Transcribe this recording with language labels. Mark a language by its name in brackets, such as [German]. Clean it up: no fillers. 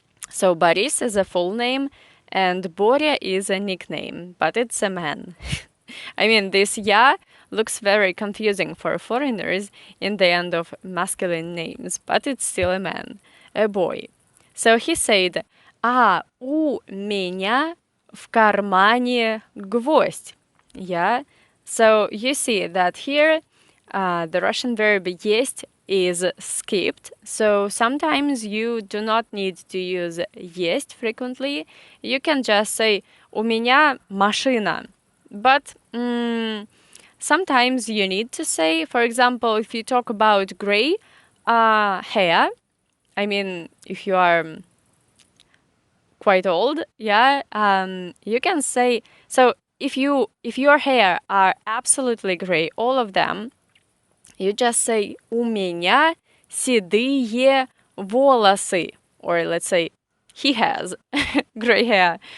[English] So Boris is a full name, and Боря is a nickname, but it's a man. I mean, this "я" looks very confusing for foreigners in the end of masculine names, but it's still a man, a boy. So he said, [Russian] а у меня в кармане гвоздь. [English] Yeah. So you see that here the Russian verb есть is skipped. So sometimes you do not need to use есть frequently. You can just say [Russian] у меня машина. [English] But sometimes you need to say, for example, if you talk about gray hair, I mean, if you are quite old, yeah, you can say, so if your hair are absolutely gray, all of them, you just say [Russian] у меня седые волосы, [English] or let's say he has gray hair.